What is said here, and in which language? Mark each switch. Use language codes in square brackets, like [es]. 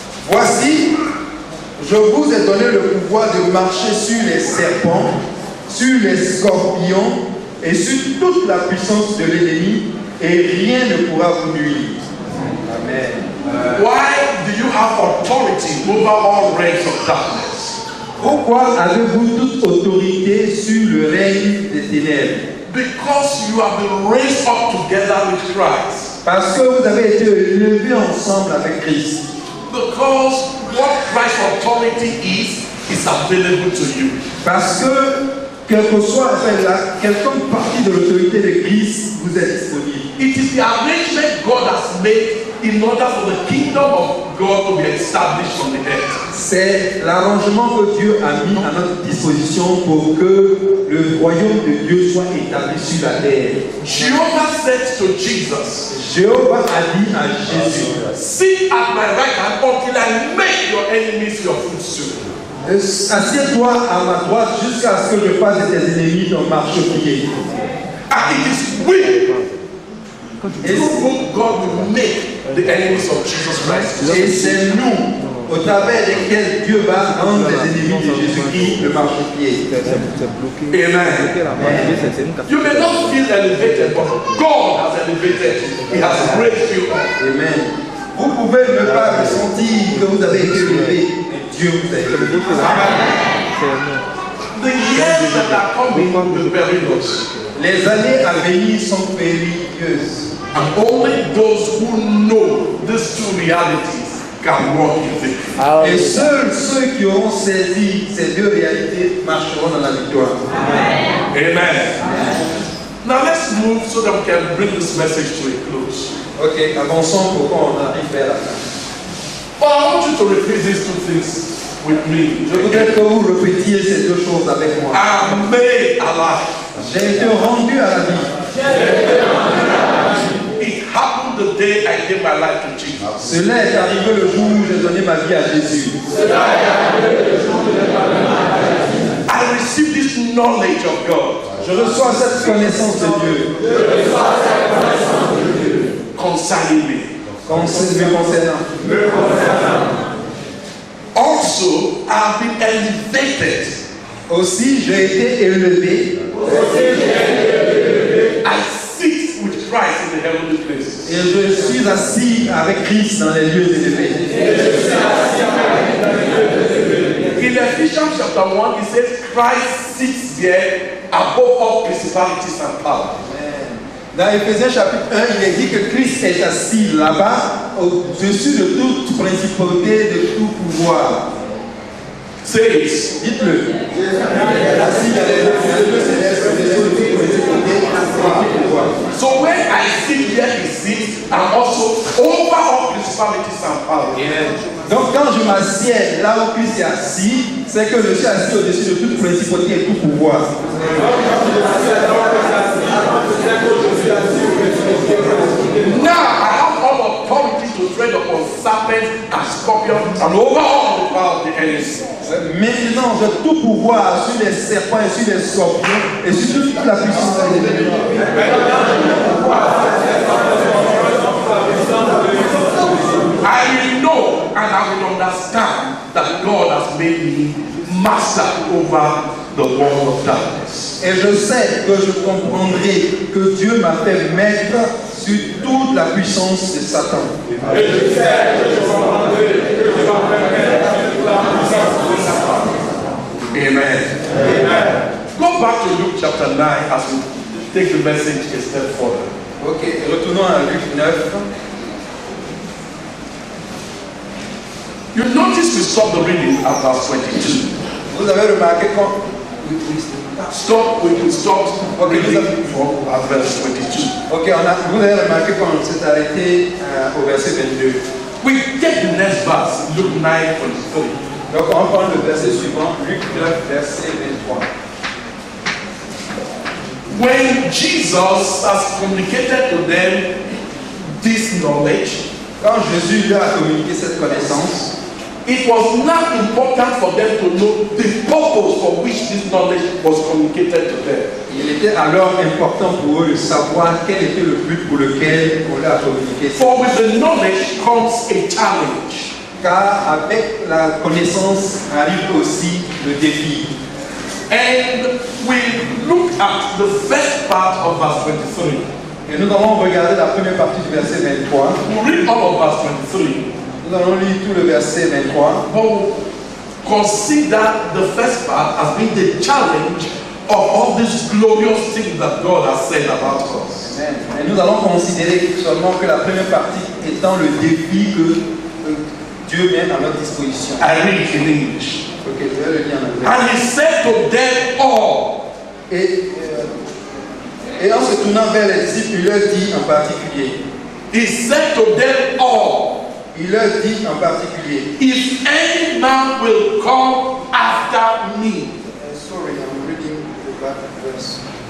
[fr] Voici, je vous ai donné le pouvoir de marcher sur les serpents, sur les scorpions et sur toute la puissance de l'ennemi, et rien ne pourra vous nuire. Amen. [en] Why do you have authority over all reigns of darkness? [fr] Pourquoi avez-vous toute autorité sur le règne des ténèbres? [en] Because you have been raised up together with Christ. [fr] Parce que vous avez été élevés ensemble avec Christ. [en] Because what Christ's authority is available to you. [fr] Parce que, quelle que soit quelconque partie de l'autorité de Christ, vous êtes disponible. [en] It is the arrangement God has made in order for the kingdom of God to be established on the earth. [fr] C'est l'arrangement que Dieu a mis à notre disposition pour que le royaume de Dieu soit établi sur la terre. [en] Jehovah said to Jesus, [fr] Jéhovah a dit à Jésus, [en] sit at my right hand until I make your enemies your footstool. [fr] assieds-toi à ma droite jusqu'à ce que je fasse de tes ennemis ton marchepied. [en] And it is we through whom God will make the enemies of Jesus Christ. [fr] Et c'est nous, au travers desquels Dieu va rendre les ennemis de Jésus-Christ le marchepied. Amen. [en] You may not feel elevated, but God has elevated you. He has raised you up. Amen. [fr] Vous pouvez ne pas ressentir que vous avez été élevé, mais Dieu vous a élevé. [en] The years that are coming will be perilous. [fr] Les années à venir sont périlleuses. [en] And only those who know these two realities can walk in victory. [fr] Et seuls ceux qui auront saisi ces deux réalités marcheront dans la victoire. Amen. [en] Now let's move so that we can bring this message to a close. [fr] Ok, avançons pour qu'on arrive vers la fin. [en] But I want you to repeat these two things with me. [fr] Je voudrais que vous répétiez ces deux choses avec moi. [en] I'm made alive. [fr] J'ai été rendu à la vie. [en] It happened the day I gave my life to Jesus. [fr] Cela est arrivé le jour où j'ai donné ma vie à Jésus. [en] I received this knowledge of God. [fr] Je reçois cette connaissance de Dieu. [en] Concerning me. [fr] Me concernant. [en] Also, I've been elevated [fr] Aussi, j'ai été élevé. [en] I sit with Christ in the heavenly places. [fr] Et je suis assis avec Christ dans les lieux élevés. [en] In Ephesians chapter 1, it says Christ sits there above all principalities and powers. [fr] Dans Éphésiens chapitre 1, il est dit que Christ est assis là-bas, au-dessus de toute principauté, de tout pouvoir. [en] Say it. [fr] Dites-le. Assis dans les lieux célestes, au-dessus de toute principauté, tout pouvoir. [en] So when I sit here, he sits, I'm also over all principalities and powers. [fr] Donc quand je m'assieds là où Christ est assis, c'est que je suis assis au-dessus de toute principauté et tout pouvoir. [en] Now I have all authority to tread upon serpents and scorpions and over all the power of the enemy. [fr] Maintenant, j'ai tout pouvoir sur les serpents et sur les scorpions et sur toute la puissance de l'ennemi. [en] I will know and I will understand that God has made me master over the world of darkness. [fr] Et je sais que je comprendrai que Dieu m'a fait maître sur toute la puissance de Satan. Et je sais que je comprendrai que Dieu m'a fait maître sur la puissance de Satan. Amen. Amen. [en] Go back to Luke chapter 9 as we take the message a step further. [fr] Ok, retournons à Luc 9. [en] You notice we stop the reading at verse 22. [fr] Vous avez remarqué quand... [en] We stopped reading from at verse 22. [fr] Ok, vous avez remarqué quand on s'est arrêté au verset 22. [en] We take the next verse, Luke 9, 23. [fr] Donc on prend le verset suivant, Luc 9, verset 23. [en] When Jesus has communicated to them this knowledge, [fr] Quand Jésus leur a communiqué cette connaissance, [en] it was not important for them to know the purpose for which this knowledge was communicated to them. [fr] il était alors important pour eux de savoir quel était le but pour lequel on leur a communiqué. [en] For with the knowledge comes a challenge. [fr] Car avec la connaissance arrive aussi le défi. [en] And we look at the first part of verse 23. [fr] Et nous allons regarder la première partie du verset 23. [en] We'll read all of verse 23. [fr] Nous allons lire tout le verset 23. [en] But we'll consider the first part as being the challenge of all these glorious things that God has said about us. Amen. [fr] Et nous allons considérer seulement que la première partie étant le défi que Dieu met à notre disposition. [en] I read it in English. [fr] Ok, je vais le lire en anglais. [en] And he said to them all, [fr] Et en se tournant vers les disciples, il leur dit en particulier. [en] he said to them all, [fr] Il leur dit en particulier. [en] if any man will come after me. Sorry, I'm reading the back verse.